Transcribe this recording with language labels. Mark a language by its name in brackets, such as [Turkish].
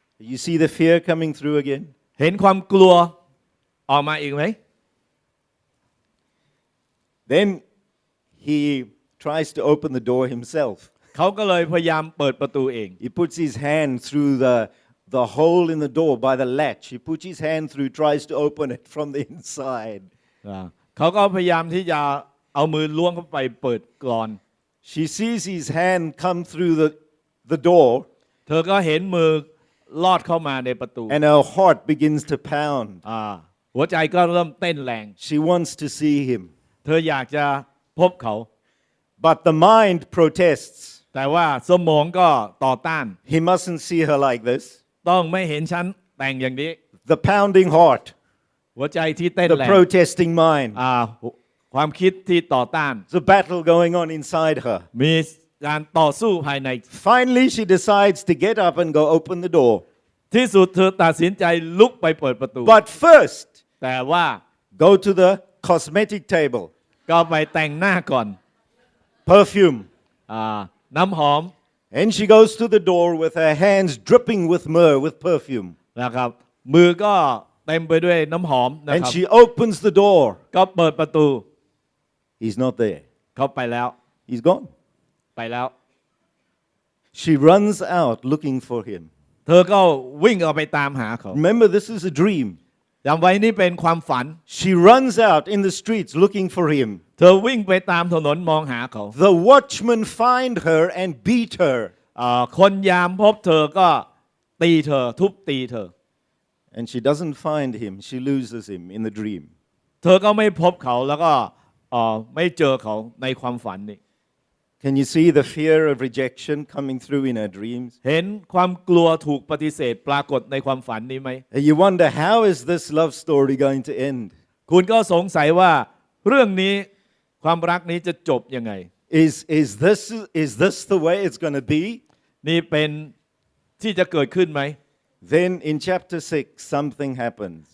[English] You see the fear coming through again? [Thai] เห็นความกลัวออกมาอีกไหม [English] Then he tries to open the door himself. [Thai] เขาก็เลยพยายามเปิดประตูเอง [English] He puts his hand through the hole in the door by the latch. He puts his hand through, tries to open it from the inside. [Thai] เขาก็พยายามที่จะเอามือล้วงเข้าไปเปิดกลอน [English] She sees his hand come through the door. [Thai] เธอก็เห็นมือลอดเข้ามาในประตู [English] And her heart begins to pound. [Thai] หัวใจก็เริ่มเต้นแรง [English] She wants to see him. [Thai] เธออยากจะพบเขา [English] But the mind protests. [Thai] แต่ว่าสมองก็ต่อต้าน [English] He mustn't see her like this. [Thai] ต้องไม่เห็นฉันแต่งอย่างนี้ [English] The pounding heart. [Thai] หัวใจที่เต้น [English] The [Thai] แรง [English] protesting mind. [Thai] ความคิดที่ต่อต้าน [English] There's a battle going on inside her. [Thai] มีการต่อสู้ภายใน [English] Finally, she decides to get up and go open the door. [Thai] ที่สุดเธอตัดสินใจลุกไปเปิดประตู [English] But first, [Thai] แต่ว่า [English] go to the cosmetic table. [Thai] ก็ไปแต่งหน้าก่อน [English] Perfume. [Thai] น้ำหอม [English] And she goes to the door with her hands dripping with myrrh, with perfume. [Thai] นะครับมือก็เต็มไปด้วยน้ำหอมนะ [English] And [Thai] ครับ [English] she opens the door. [Thai] ก็เปิดประตู [English] He's not there. [Thai] เขาไปแล้ว [English] He's gone. [Thai] ไปแล้ว [English] She runs out looking for him. [Thai] เธอก็วิ่งออกไปตามหาเขา [English] Remember, this is a dream. [Thai] จำไว้นี่เป็นความฝัน [English] She runs out in the streets looking for him. [Thai] เธอวิ่งไปตามถนนมองหาเขา [English] The watchmen find her and beat her. [Thai] คนยามพบเธอก็ตีเธอทุบตีเธอ [English] And she doesn't find him. She loses him in the dream. [Thai] เธอก็ไม่พบเขาแล้วก็ไม่เจอเขาในความฝันนี่ [English] Can you see the fear of rejection coming through in her dreams? [Thai] เห็นความกลัวถูกปฏิเสธปรากฏในความฝันนี้ไหม [English] And you wonder, how is this love story going to end? [Thai] คุณก็สงสัยว่าเรื่องนี้ความรักนี้จะจบยังไง [English] Is this the way it's going to be? [Thai] นี่เป็นที่จะเกิดขึ้นไหม [English] Then in chapter 6, something happens.